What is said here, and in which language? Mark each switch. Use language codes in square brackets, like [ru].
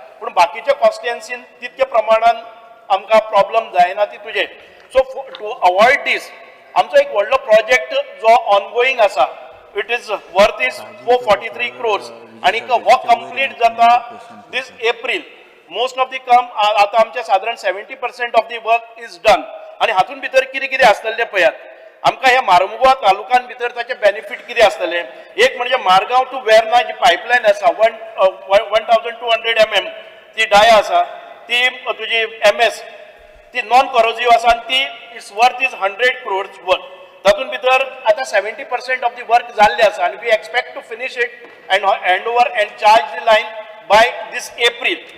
[gom] पूण बाकीच्या कॉन्स्टिट्युएन्सीन तितके प्रमाणात आमकां प्रॉब्लेम जायना ती तुजे. [en] so to avoid this [gom] आमचो एक व्हडलो प्रोजेक्ट जो ऑनगोईंग आसा, [en] it is worth is 443 crores [gom] आणि हो कंप्लीट जाता [en] This April. Most of the [gom] आता आमचे साधारण [en] 70% of the work is done. [gom] आणि हातून भितर कितें कितें आसतलें पळयात. आमकां ह्या मार्मुगांव तालुक्यान भितर ताचे बेनिफीट कितें आसतले. एक म्हणजे मारगांव टू वेर्ना जी पायपलायन आसा 1200 mm ती डाय आसा ती तुजी MS ती नॉन करोजिव्ह आसा आणि ती [en] It's worth is 100 crores worth. [gom] तातून भितर आता 70% ऑफ दी वर्क जाल्ले आसा आणि [en] We expect to finish it and hand over and charge the line by this April.